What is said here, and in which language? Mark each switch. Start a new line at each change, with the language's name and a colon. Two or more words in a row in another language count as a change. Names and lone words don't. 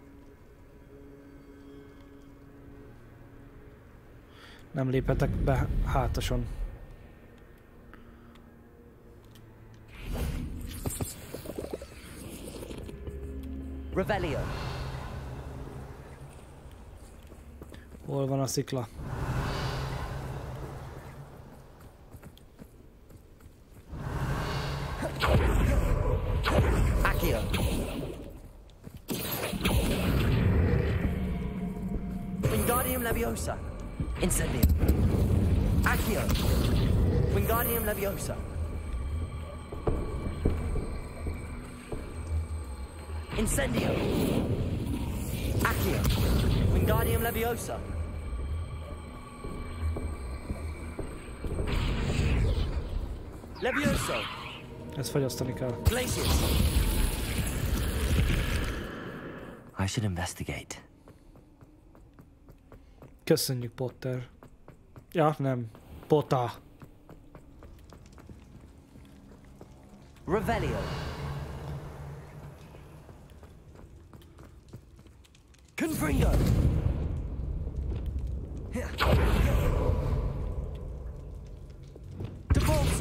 Hungarian: Nem léphetek be hátason. Revelio. Hol van a szikla? Accio. Wingardium Leviosa. Incendium. Accio. Wingardium Leviosa. Incendio. Accio. Wingardium Leviosa. Ezt fagyasztani kell.
English: I should investigate.
Hungarian: Köszönjük, Potter. Ja, nem. Potter. Revelio. Confringo. Devolso.